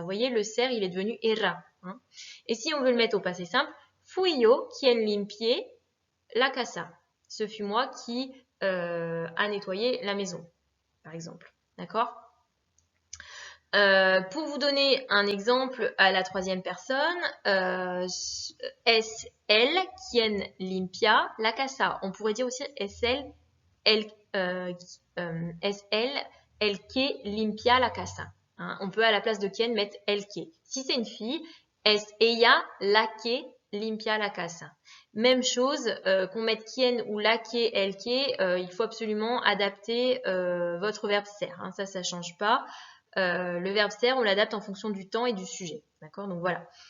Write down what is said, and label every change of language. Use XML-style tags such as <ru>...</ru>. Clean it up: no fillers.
<fr>Vous voyez, le ser, il est devenu « era hein ». Et si on veut le mettre au passé simple, «</fr> <es>fui yo quien limpié la casa ».</es> <fr>Ce fut moi qui a nettoyé la maison, par exemple. D'accord ? Pour vous donner un exemple à la troisième personne,</fr> <es>es él quien limpia la casa.</es> <fr>On pourrait dire aussi</fr> <es>es él es él el que limpia la casa.</es> <fr>Hein, on peut à la place de quien mettre el que. Si c'est une fille,</fr> <es>es ella la que limpia la casa.</es> <fr>Même chose, qu'on mette quien ou la que, el que, il faut absolument adapter votre verbe ser. Hein, ça change pas. Le verbe ser, on l'adapte en fonction du temps et du sujet. D'accord? Donc voilà.</fr>